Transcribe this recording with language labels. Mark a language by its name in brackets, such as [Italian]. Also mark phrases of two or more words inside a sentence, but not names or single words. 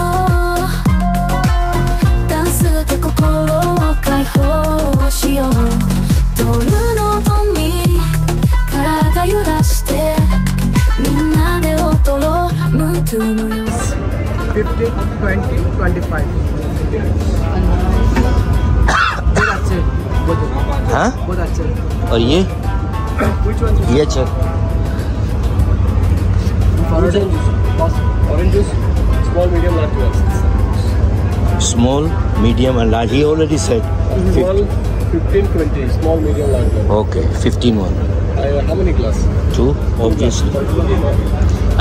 [Japanese] ダンスで心を解放しよう、ドルの音に体揺らしてみんなで踊ろう、ムートゥのよう。 [Hindi] 15, 20, 25 बहुत अच्छे, हाँ बहुत अच्छे। और ये अच्छा [English] orange juice, small, medium, large. small, medium and large, he already said Small 15, 20. Small, medium, large. OK 15 one. How many glass? 2 ऑब्वियसली।